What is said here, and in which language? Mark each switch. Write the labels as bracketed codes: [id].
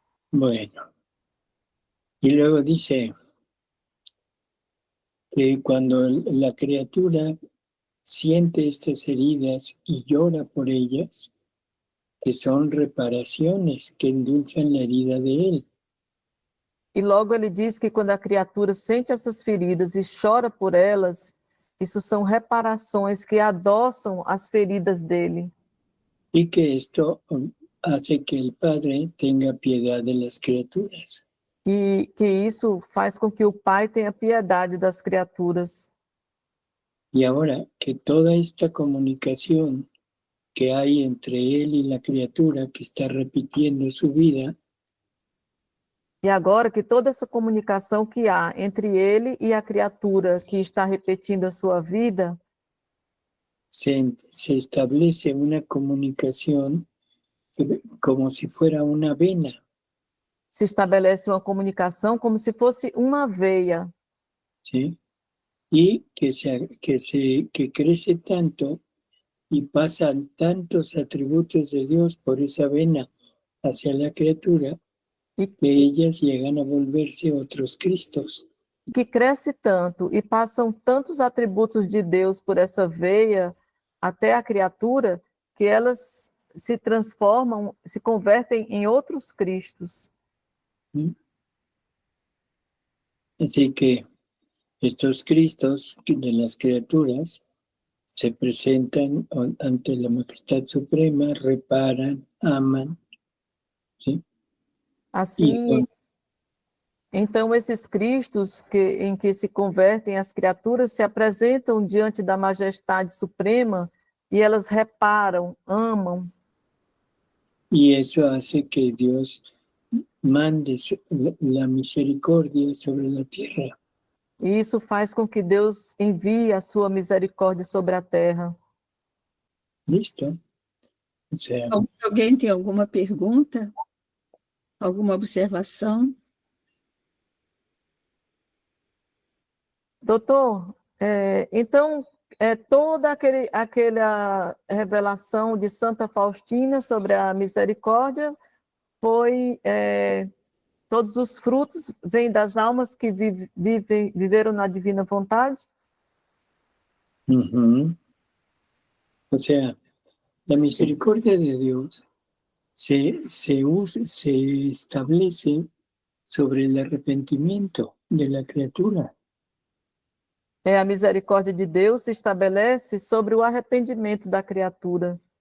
[es] Bueno, y luego dice que cuando la criatura siente estas heridas y llora por ellas, que son reparaciones que endulzan la herida de él. [pt] E logo ele diz que quando a criatura sente essas feridas e chora por elas, isso são reparações que adoçam as feridas dele. [es] Y que esto hace que el Padre tenga piedad de las criaturas. [pt] E que isso faz com que o Pai tenha piedade das criaturas. [es] Y ahora que toda esta comunicación que hay entre él y la criatura que está repitiendo su vida, [pt] e agora que toda essa comunicação que há entre ele e a criatura que está repetindo a sua vida, [es] se establece una comunicación como si fuera una vena. [pt] Se estabelece uma comunicação como se fosse uma veia. [es] ¿Sí? Y que crece tanto y pasan tantos atributos de Dios por esa vena hacia la criatura, que ellas llegan a volverse otros Cristos. [pt] Que cresce tanto e passam tantos atributos de Deus por essa veia até a criatura, que elas se transformam, se convertem em outros Cristos. [es] Así que estos Cristos de las criaturas se presentan ante la majestad suprema, reparan, aman, ¿sí? [pt] Assim, então esses Cristos em que se convertem as criaturas se apresentam diante da majestade suprema e elas reparam, amam. [es] Y eso hace que Dios mande la misericordia sobre la tierra. [pt] E isso faz com que Deus envie a sua misericórdia sobre a terra. [es] ¿Listo? O sea, [pt] Alguém tem alguma pergunta? Alguma observação? Doutor, então, toda aquela revelação de Santa Faustina sobre a misericórdia foi, todos os frutos vêm das almas que viveram na divina vontade? ujú. [es] O sea, la misericordia de Dios se establece sobre el arrepentimiento de la criatura. [pt] A misericórdia de Deus se estabelece sobre o arrependimento da criatura.